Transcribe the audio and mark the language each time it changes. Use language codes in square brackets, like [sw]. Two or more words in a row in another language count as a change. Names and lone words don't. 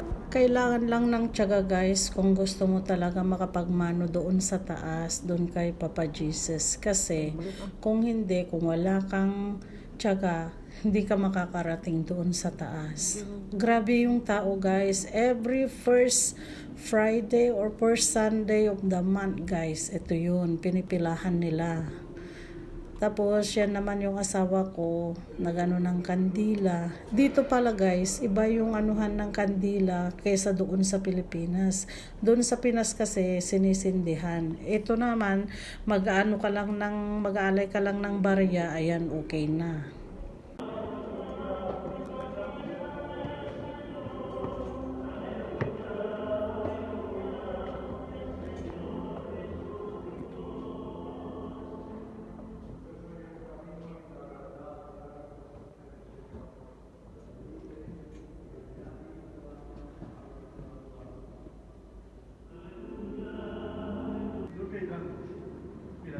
[tl] Kailangan lang ng tiyaga guys kung gusto mo talaga makapagmano doon sa taas, doon kay Papa Jesus. Kasi kung hindi, kung wala kang tiyaga, hindi ka makakarating doon sa taas. Grabe yung tao guys. [en] Every first Friday or first Sunday of the month guys, [tl] ito yun, pinipilahan nila. Tapos yan naman yung asawa ko, nagano ng kandila. Dito pala guys, iba yung anuhan ng kandila kaysa doon sa Pilipinas. Doon sa Pinas kasi sinisindihan. Ito naman, mag-aalay ka lang ng barya, ayan okay na. [es] Y la